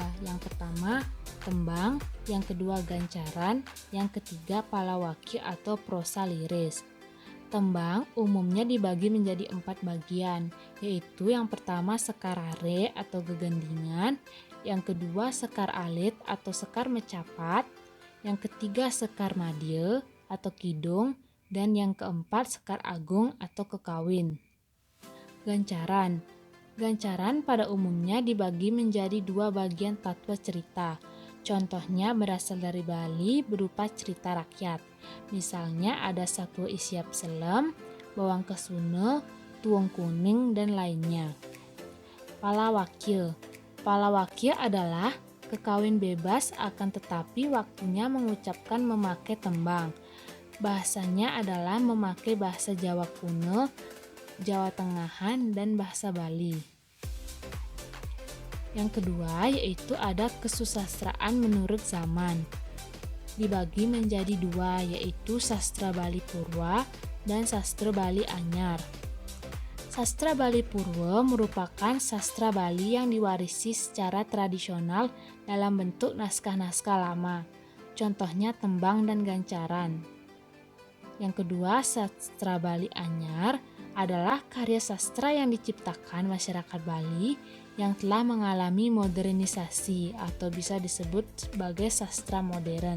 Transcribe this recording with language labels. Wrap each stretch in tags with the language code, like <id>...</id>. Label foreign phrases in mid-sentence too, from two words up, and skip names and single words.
<id>Yang pertama, tembang, yang kedua gancaran, yang ketiga palawaki atau prosa liris. Tembang umumnya dibagi menjadi 4 bagian, yaitu yang pertama sekar are atau gegendingan, yang kedua sekar alit atau sekar mecapat, yang ketiga sekar madya atau kidung, dan yang keempat sekar agung atau kekawin. Gancaran. Gancaran pada umumnya dibagi menjadi 2 bagian tatwa cerita. Contohnya berasal dari Bali berupa cerita rakyat. Misalnya ada Satwa Isiap Selem, Bawang Kesune, Tuwong Kuning, dan lainnya. Palawakil. Palawakil adalah kekawin bebas akan tetapi waktunya mengucapkan memakai tembang. Bahasanya adalah memakai bahasa Jawa kuno, Jawa Tengahan, dan bahasa Bali. Yang kedua yaitu ada kesusastraan menurut zaman. Dibagi menjadi dua, yaitu sastra Bali Purwa dan sastra Bali Anyar. Sastra Bali Purwa merupakan sastra Bali yang diwarisi secara tradisional dalam bentuk naskah-naskah lama. Contohnya tembang dan gancaran. Yang kedua, sastra Bali Anyar adalah karya sastra yang diciptakan masyarakat Bali yang telah mengalami modernisasi atau bisa disebut sebagai sastra modern.</id>